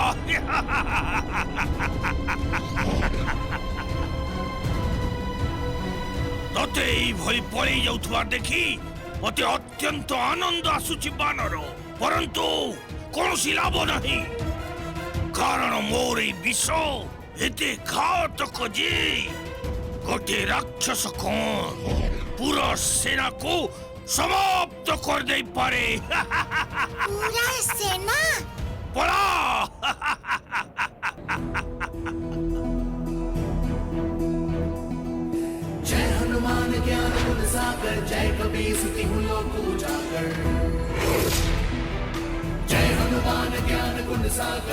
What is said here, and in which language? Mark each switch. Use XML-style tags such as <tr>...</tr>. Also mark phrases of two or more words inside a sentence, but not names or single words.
<or>ତତେ ଏଇଭଳି ପଳେଇ ଯାଉଥିବା ଦେଖି ମତେ ଅତ୍ୟନ୍ତ ଆନନ୍ଦ ଆସୁଛି ବାନର, ପରନ୍ତୁ କୌଣସି ଲାଭ ନାହିଁ, କାରଣ ମୋର ଏଇ ବିଷ ଏତେ ଘାତକ ଯେ ଗୋଟିଏ ରାକ୍ଷସ ପୁରା ସେନାକୁ ସମାପ୍ତ କରିଦେଇପାରେ। ପୁରା ସେନା? ପଳା।</or> <awa>जय हनुमान ज्ञान गुण सागर जय कबीर सुति हूँ लोक उजागर। जय हनुमान ज्ञान गुण सागर</awa>